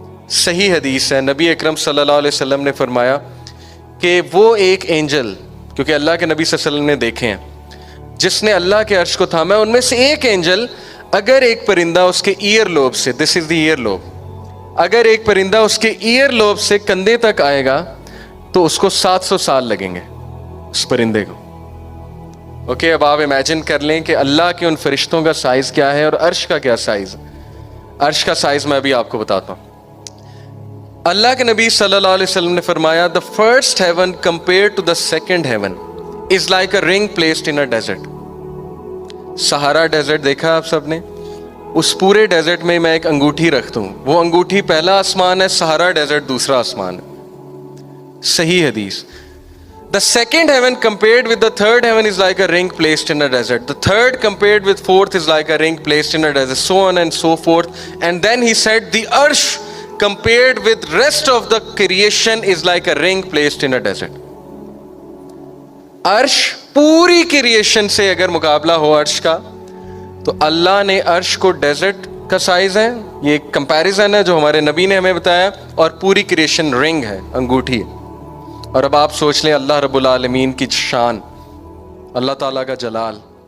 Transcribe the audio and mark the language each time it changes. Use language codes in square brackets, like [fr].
[ur] صحیح حدیث ہے، نبی اکرم صلی اللہ علیہ وسلم نے فرمایا کہ وہ ایک اینجل، کیونکہ اللہ کے نبی صلی اللہ علیہ وسلم نے دیکھے ہیں، جس نے اللہ کے عرش کو تھاما ہے، ان میں سے ایک اینجل اگر ایک پرندہ اس کے ایئر لوب سے، [en] this is the ear lobe, [ur] اگر ایک پرندہ اس کے ایئر لوب سے کندھے تک آئے گا تو اس کو 700 سال لگیں گے اس پرندے کو. اوکے، اب آپ امیجن کر لیں کہ اللہ کے ان فرشتوں کا سائز کیا ہے اور عرش کا کیا سائز. عرش کا سائز میں ابھی آپ کو بتاتا ہوں. اللہ کے نبی صلی اللہ علیہ وسلم نے فرمایا [en] the first heaven compared to the second heaven is like a ring placed in a desert. [ur] سہارا ڈیزرٹ دیکھا آپ سب نے؟ اس پورے ڈیزرٹ میں ایک انگوٹھی رکھتا ہوں، وہ انگوٹھی پہلا آسمان ہے، سہارا ڈیزرٹ دوسرا آسمان ہے. صحیح حدیث. [en] The second heaven compared with the third heaven is like a ring placed in a desert. The third compared with fourth is like a ring placed in a desert, so on and so forth. And then he said, the arsh compared with rest of the creation is like a ring placed in a desert. [ur] عرش پوری creation سے اگر مقابلہ ہو عرش کا، تو اللہ نے عرش کو ڈیزرٹ کا سائز ہے، یہ ایک کمپیریزن ہے جو ہمارے نبی نے ہمیں بتایا، اور پوری کریشن رنگ ہے، انگوٹھی ہے. اور اب آپ سوچ لیں اللہ رب العالمین کی شان، اللہ تعالیٰ کا جلال.